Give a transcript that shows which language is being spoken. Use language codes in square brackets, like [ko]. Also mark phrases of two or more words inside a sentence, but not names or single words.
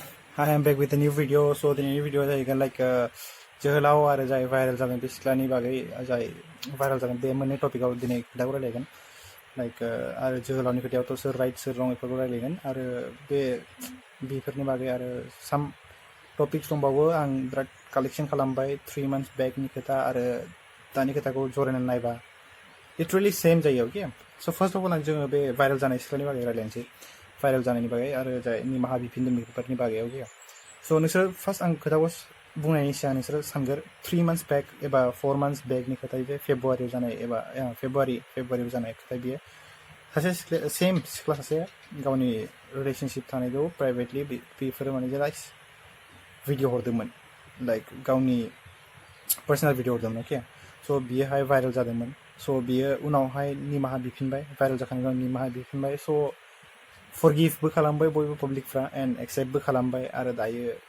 [en] Hi, I'm back with a new video. So the new video [brx] जाहैगोन like जोहोलाव आरो जाय viral जागोन बे सिख्लानि बागै जाय viral जागोन बे मोननै टपिकआव दिनै खोथाखौ रायलायगोन like आरो जोहोलावनि खोथायावथ' सोर राइट सोर रं बेफोरखौ रायलायगोन आरो बेफोरनि बागै आरो [en] some topics [brx] दंबावो आं बिराद कालेक्शन खालामबाय [en] 3 months back [brx] नि खोथा आरो दानि खोथाखौ जरायनानै नायबा [en] literally same [brx] जायो [en] okay so first of all [brx] आं जोङो बे viral जानाय सिख्लानि बागै रायलायनोसै viral जानायनि बागै आरो जाय निमाहा बिफिनदों बेफोरनि बागै [en] okay so [brx] नोंसोर फार्स्ट आं खोथाखौ बुंनायनि सिगां नोंसोर सानगोर [en] 3 months back [brx] एबा [en] 4 months back [brx] नि खोथा बे फेब्रुवारियाव जानाय एबा फेब्रुवारियाव जानाय खोथा बियो सासे सिख्ला सेम सिख्ला सासे गावनि रिलेशनशिप थानायखौ प्राइभेटलि बेफोरो माने [en] just video [brx] हरदोंमोन लाइक गावनि [en] personal video [brx] हरदोंमोन [en] okay so' [brx] बियोहाय भाइरेल जादोंमोन स' बियो उनावहाय निमाहा बिफिनबाय भाइरेल जाखांनायनि उनाव निमाहा बिफिनबाय स' फरगिभबो खालामबाय बयबो पाब्लिकफ्रा एन्ड एक्सेप्टबो खालामबाय आरो दायो